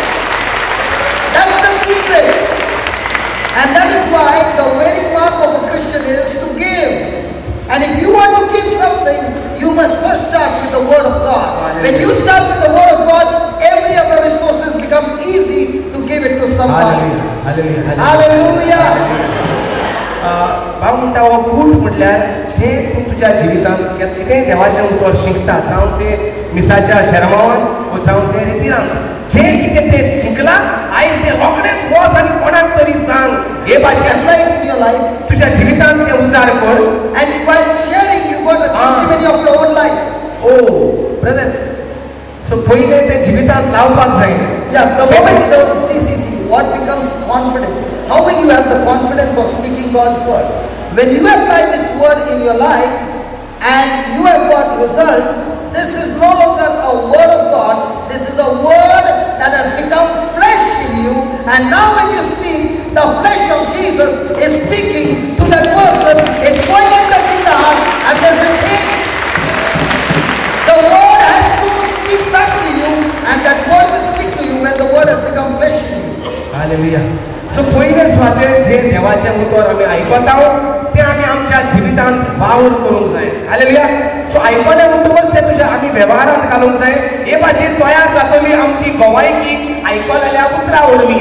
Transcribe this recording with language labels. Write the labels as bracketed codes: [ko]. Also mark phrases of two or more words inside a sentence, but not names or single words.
[en] That's the secret. And that is why the very mark of a Christian is to give. And if you want to give something, you must first start with the word of God. When you start with the word of God, every other resources becomes easy to give it to somebody. Hallelujah. Hallelujah. [kok] भाव म्हणटा हो कूट म्हटल्यार जे तूं तुज्या जिवितांत कितेंय देवाचें उतर शिकता, जावं ते मिसाच्या शर्मावान जावं ते रितीरांत, जे कितें ते शिकला आयज ते रोखडेच वच आनी कोणाक तरी सांग. हे भाशेंत [en] In your life, [kok] तुज्या जिवितांत ते उजार कर. [en] and while sharing, you got a testimony of your own life. O brother, [kok] सो पयले ते जिवितांत लावपाक जाय. [en] Yeah, the moment see, what becomes confidence? How will you have the confidence of speaking God's word? When you apply this word in your life and you have got result, this is no longer a word of God, this is a word that has become flesh in you, and now when you speak, the flesh of Jesus is speaking to that person, it's going and touching the heart, and there's a change. The word has to speak back to you, and that word will speak to you when the word has become flesh in you. [kok] हालेलुया. सो पयले स्वातेर जे देवाचें उतर आमी आयकता तें आमी आमच्या जिवितांत वावर करूंक जाय. हालेलुया. सो आयकलें म्हणटकूच तें तुज्या आमी वेव्हारांत घालूंक जाय. हे भाशेन तयार जातली आमची गोवायकी आयकलेल्या उतरां वरवीं.